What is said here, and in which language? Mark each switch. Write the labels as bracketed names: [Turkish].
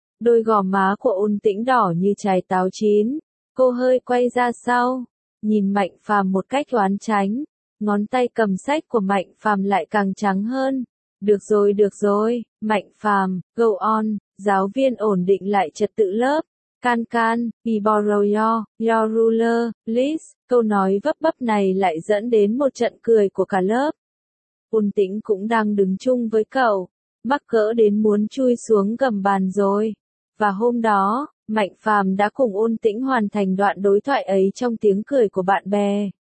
[Vietnamese] Đôi gò má của Ôn Tĩnh đỏ như trái táo chín. Cô hơi quay ra sau, nhìn Mạnh Phàm một cách oán trách. Ngón tay cầm sách của Mạnh Phàm lại càng trắng hơn. Được rồi, Mạnh Phàm, [English] go on, [Vietnamese] giáo viên ổn định lại trật tự lớp. [English] Can can, be borrow your ruler, please. [Vietnamese] Câu nói vấp bấp này lại dẫn đến một trận cười của cả lớp. Ôn Tĩnh cũng đang đứng chung với cậu, mắc cỡ đến muốn chui xuống gầm bàn rồi. Và hôm đó, Mạnh Phàm đã cùng Ôn Tĩnh hoàn thành đoạn đối thoại ấy trong tiếng cười của bạn bè.